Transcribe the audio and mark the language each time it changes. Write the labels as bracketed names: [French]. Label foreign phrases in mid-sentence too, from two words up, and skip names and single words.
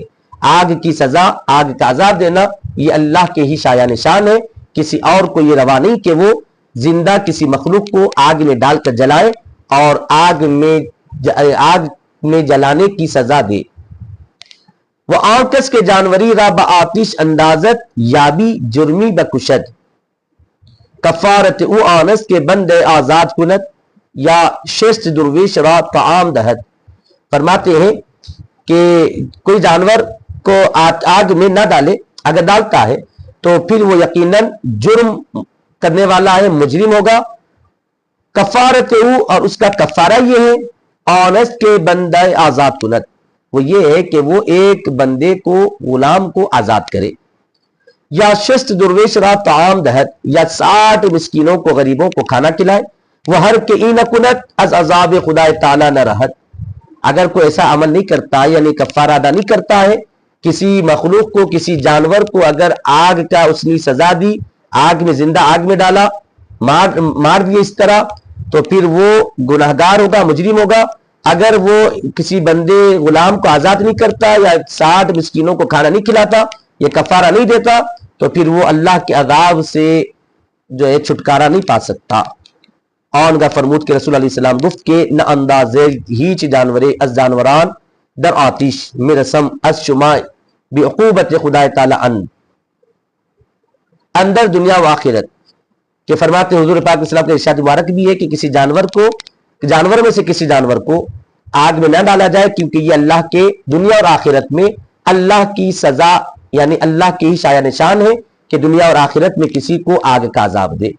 [Urdu] آگ کی سزا، آگ کا عذاب دینا، یہ اللہ کے ہی شایع نشان ہے، کسی اور کو یہ روا نہیں کہ وہ زندہ کسی مخلوق کو آگ میں ڈال کر جلائے اور آگ میں جلانے کی سزا دے۔ [Persian] وہ آنکس کے جانوری را با آتش اندازت یابی جرمی بکشد، کفارت او آنس کے بندے آزاد کنت یا شست درویش را طعام دہد۔ [Urdu] فرماتے ہیں کہ کوئی جانور کو آگ میں نہ ڈالے، اگر ڈالتا ہے تو پھر وہ یقیناً جرم کرنے والا ہے، مجرم ہوگا۔ [Persian] کفارت او، [Urdu] اور اس کا کفارہ یہ ہے، [Persian] آنس کے بندے آزاد کنت، [Urdu] وہ یہ ہے کہ وہ ایک بندے کو، غلام کو آزاد کرے، [Persian] یا شست درویش را طعام دہد، [Urdu] یا 60 مسکینوں کو، غریبوں کو کھانا کھلائے۔ [Persian] وہ ہر کے این کنت از عذاب خدا تعالی نہ رہت، [Urdu] اگر کوئی ایسا عمل نہیں کرتا یعنی کفارہ ادا نہیں کرتا ہے، کسی مخلوق کو، کسی جانور کو اگر آگ کا اس نے سزا دی، آگ میں، زندہ آگ میں ڈالا، مار دیے اس طرح، تو پھر وہ گناہگار ہوگا، مجرم ہوگا۔ اگر وہ کسی بندے، غلام کو آزاد نہیں کرتا یا 60 مسکینوں کو کھانا نہیں کھلاتا، یہ کفارہ نہیں دیتا، تو پھر وہ اللہ کے عذاب سے جو ہے چھٹکارا نہیں پا سکتا۔ [Persian] آنگا فرمود کے رسول علیہ السلام گفت کے نہ اندازے ہیچ جانورے از جانوران در آتش مرسم از شما بعقوبت خدا تعالی اندر دنیا و آخرت، [Urdu] کہ فرماتے ہیں حضور پاک علیہ السلام کے ارشاد مبارک بھی ہے کہ کسی جانور کو، جانور میں سے کسی جانور کو آگ میں نہ ڈالا جائے، کیونکہ یہ اللہ کے دنیا اور آخرت میں اللہ کی سزا، یعنی اللہ کی ہی شایع نشان ہے کہ دنیا اور آخرت میں کسی کو آگ کا عذاب دے۔